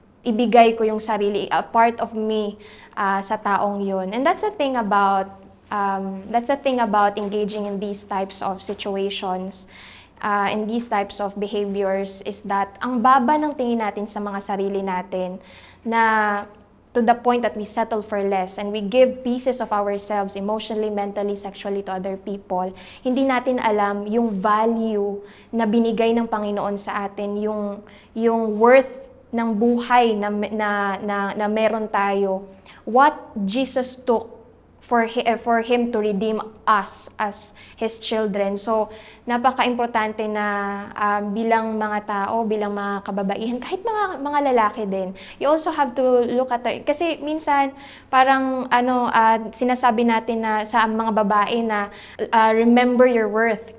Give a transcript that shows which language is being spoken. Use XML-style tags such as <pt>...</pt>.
<tl>ibigay ko yung sarili,</tl> <en>a part of me</en> <tl>sa taong yun.</tl> <en>And that's the thing about engaging in these types of situations, in these types of behaviors, is that</en> <tl>ang baba ng tingin natin sa mga sarili natin,</tl> <en>na to the point that we settle for less and we give pieces of ourselves emotionally, mentally, sexually to other people.</en> <tl>Hindi natin alam yung value na binigay ng Panginoon sa atin, yung worth ng buhay na meron tayo.</tl> <en>What Jesus took for Him to redeem us as His children.</en> <tl>So, napaka-importante na bilang mga tao, bilang mga kababaihan, kahit mga lalaki din,</tl> <en>you also have to look at</en> <tl>kasi minsan, parang sinasabi natin na sa mga babae na</tl> <en>remember your worth.</en>